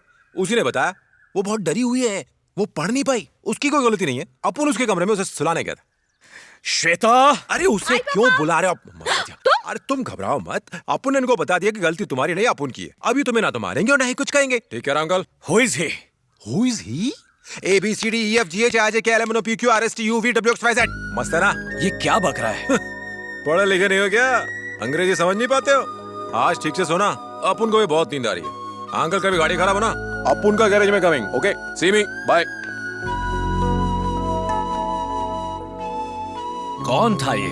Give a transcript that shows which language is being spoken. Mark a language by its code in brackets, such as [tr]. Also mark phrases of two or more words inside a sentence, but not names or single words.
[hi] उसी ने बताया वो बहुत डरी हुई है, वो पढ़ नहीं पाई। उसकी कोई गलती नहीं है, अपुन उसके कमरे में उसे सुलाने गया था। श्वेता! अरे उसे क्यों बुला रहे हो? अरे तुम घबराओ मत, अपुन ने इनको बता दिया कि गलती तुम्हारी नहीं अपुन की है। अभी तुम्हें ना तो मारेंगे और ना ही कुछ कहेंगे। ठीक है अंकल? [en] Who is he? Who is he? A B C D E F G H I J K L M N O P Q R S T U V W X Y Z। [hi] मस्त है ना? ये क्या बक रहा है? पढ़े लिखे नहीं हो क्या? अंग्रेजी समझ नहीं पाते हो? आज ठीक से सोना, अपुन को भी बहुत नींद आ रही है। अंकल कभी गाड़ी खराब हो ना, अपुन का गैरेज में कमिंग। [en] OK, see me, bye. [hi] कौन था ये?